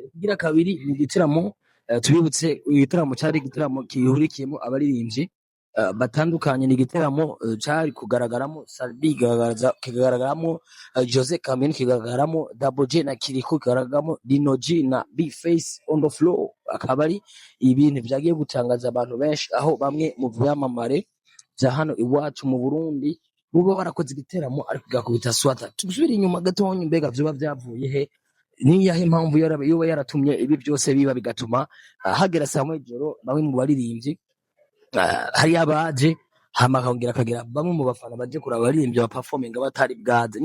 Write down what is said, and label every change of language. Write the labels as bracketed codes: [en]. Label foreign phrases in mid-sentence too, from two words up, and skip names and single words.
[rn] Kugira kabiri, ni igiteramo tubibutse, igiteramo cari igiteramo kihurikiyemo abaririmbyi batandukanye. Ni igiteramo cari kugaragaramo Salbi, kigaragaramo Jose Chameleone, kigaragaramo Double J na Kiriko, kigaragaramo Dino G na B-Face [en] on the floor. [rn] Akaba ari ibintu vyagiye gutangaza abantu benshi, aho bamwe mu vyamamare vya hano iwacu mu Burundi buba barakoze igiteramo ariko gakubita swata. Tubisubire inyuma gatonyi, mbega vyoba vyavuye he? Ni yahe impamvu yoba yaratumye ibi byose biba bigatuma hagera saa moya ijoro bamwe mu baririmbyi hari abaje hama akagera bamwe mu bafana baje kuraba abaririmbyi ba performing batari bwaze.